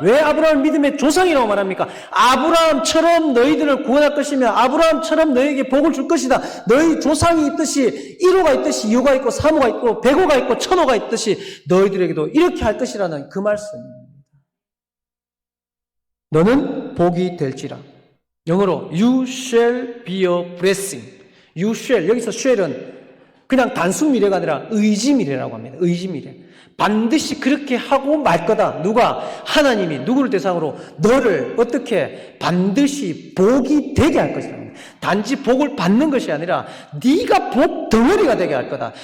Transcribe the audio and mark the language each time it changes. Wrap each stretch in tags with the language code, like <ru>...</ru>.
<ko>왜 아브라함을 믿음의 조상이라고 말합니까? 아브라함처럼 너희들을 구원할 것이며 아브라함처럼 너에게 복을 줄 것이다. 너희 조상이 있듯이 1호가 있듯이 2호가 있고 3호가 있고 100호가 있고 1000호가 있듯이 너희들에게도 이렇게 할 것이라는 그 말씀입니다. 너는 복이 될지라. 영어로</ko> <en>You shall be a blessing. You shall.</en> <ko>여기서 shall은 그냥 단순 미래가 아니라 의지 미래라고 합니다. 의지 미래. 반드시 그렇게 하고 말 거다. 누가? 하나님이 누구를 대상으로 너를 어떻게 반드시 복이 되게 할 것이다. 단지 복을 받는 것이 아니라 네가 복 덩어리가 되게 할 거다.</ko>